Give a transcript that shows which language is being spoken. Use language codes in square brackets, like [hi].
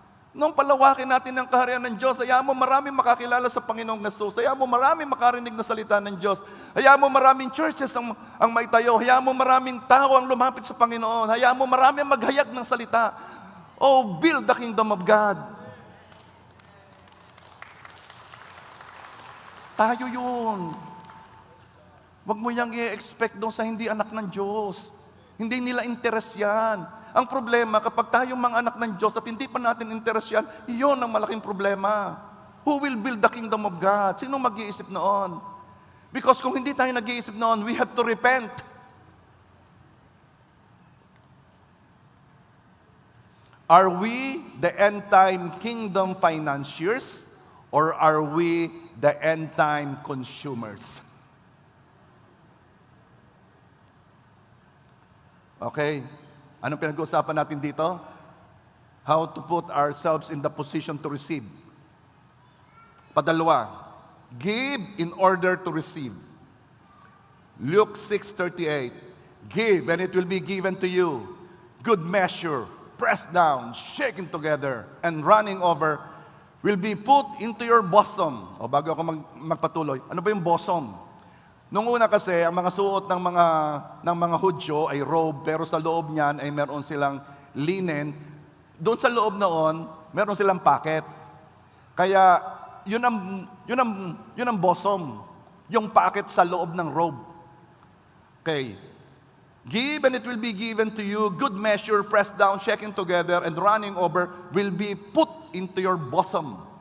[tl] Nung palawakin natin ang kaharian ng Diyos, hayaan mo maraming makakilala sa Panginoong Jesus. Hayaan mo maraming makarinig na salita ng Diyos. Hayaan mo maraming churches ang maitayo. Hayaan mo maraming tao ang lumapit sa Panginoon. Hayaan mo maraming maghayag ng salita. [en] Oh, build the kingdom of God. [tl] Tayo yun. Huwag mo yang i-expect doon sa hindi anak ng Diyos. Hindi nila interes yan. Ang problema, kapag tayong mga anak ng Diyos at hindi pa natin interes yan, iyon ang malaking problema. [en] Who will build the kingdom of God? [tl] Sino mag-iisip noon? [en] Because [tl] kung hindi tayo nag-iisip noon, [en] we have to repent. Are we the end-time kingdom financiers or are we the end-time consumers? Okay. [tl] Anong pinag-uusapan natin dito? [en] How to put ourselves in the position to receive. Padalwa, give in order to receive. Luke 6:38, give and it will be given to you. Good measure, pressed down, shaken together, and running over, will be put into your bosom. [tl] O bago ako magpatuloy, ano ba yung bosom? Nung una kasi, ang mga suot ng mga Hudyo ay robe, pero sa loob niyan ay meron silang linen. Doon sa loob noon, meron silang packet. Kaya, yun ang bosom. Yung packet sa loob ng robe. Okay. [en] Give and it will be given to you. Good measure, pressed down, shaken together, and running over, will be put into your bosom.